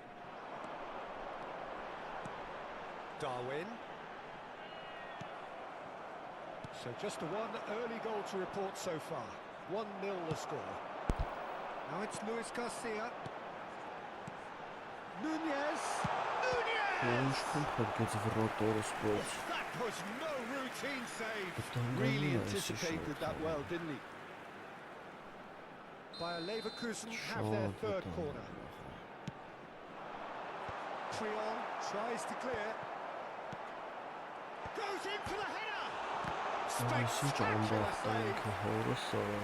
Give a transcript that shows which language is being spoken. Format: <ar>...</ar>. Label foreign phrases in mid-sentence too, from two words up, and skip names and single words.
<en>Darwin. So just the one early goal to report so far. 1-0 the score. Now it's Luis Garcia. Nunez!</en> <hy>Ինչ</hy> <en>Nunez! փոքրից վրոտորը սպորտ։ That was no routine save. Really anticipated that well, didn't he? Bayer Leverkusen have their third corner. Trion tries to clear. Goes in for the header. Spectacular save.</en>